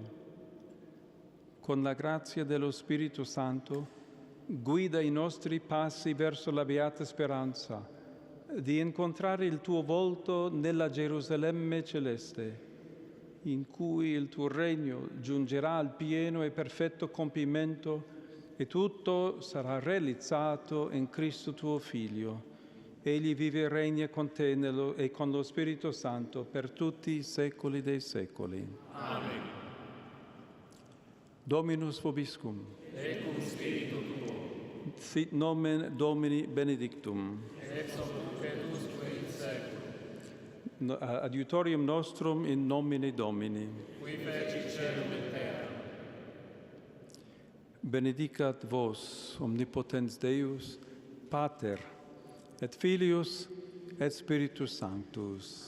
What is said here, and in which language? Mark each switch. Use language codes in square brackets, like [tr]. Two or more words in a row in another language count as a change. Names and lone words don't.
[it] Con la grazia dello Spirito Santo, guida i nostri passi verso la beata speranza di incontrare il tuo volto nella Gerusalemme celeste, in cui il tuo regno giungerà al pieno e perfetto compimento e tutto sarà realizzato in Cristo tuo Figlio. Egli vive e regna con te e con lo Spirito Santo per tutti i secoli dei secoli. Amen. [la] Dominus vobiscum. Et cum spiritu tuo. Sit nomen Domini benedictum. Ex hoc usque in seculum. Adiutorium nostrum in nomine Domini. Qui feci celum et terra. Benedicat vos, omnipotens Deus, Pater, et Filius, et Spiritus Sanctus.